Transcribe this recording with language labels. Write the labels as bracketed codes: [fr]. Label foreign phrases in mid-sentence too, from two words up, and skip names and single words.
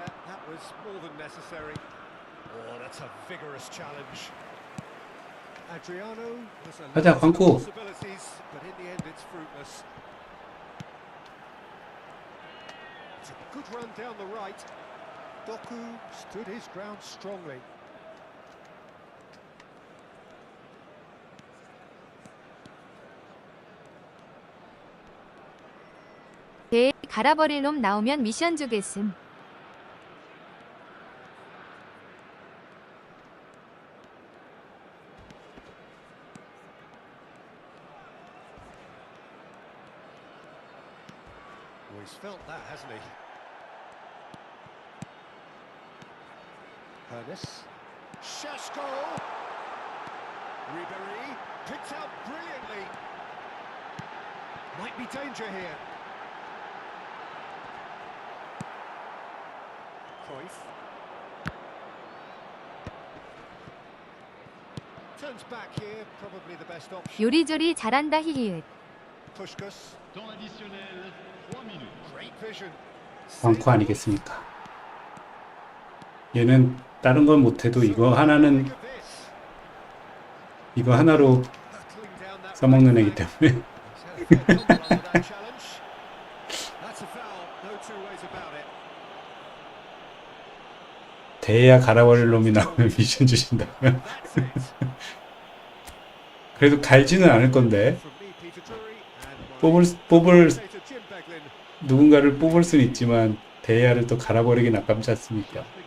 [en] That was more than necessary. Oh, that's a vigorous challenge. Adriano has a [ko] 가자, [en] lot of [ko] 광고. [en] possibilities, but in the end it's fruitless. It's a good run down the right. Doku stood his ground strongly. [ko] 대 갈아버릴 놈 나오면 미션 주겠음. [en] Well, he's felt that, hasn't he? Hernes. Sheshko! Ribery picked out brilliantly. Might be danger here. Cruyff. Turns back here, probably the best option. [ko] 요리조리 잘한다 히히읒. [en] Puskás. [fr] Temps additionnel, 3 minutes. [en] Great vision. [ko] 광쿠 아니겠습니까? 얘는 다른 건 못해도 이거 하나는 이거 하나로 써먹는 애기 때문에 대야 갈아버릴 놈이 나오면 미션 주신다면 그래도 갈지는 않을 건데 뽑을 누군가를 뽑을 수는 있지만 대야를 또 갈아버리긴 아깝지 않습니까?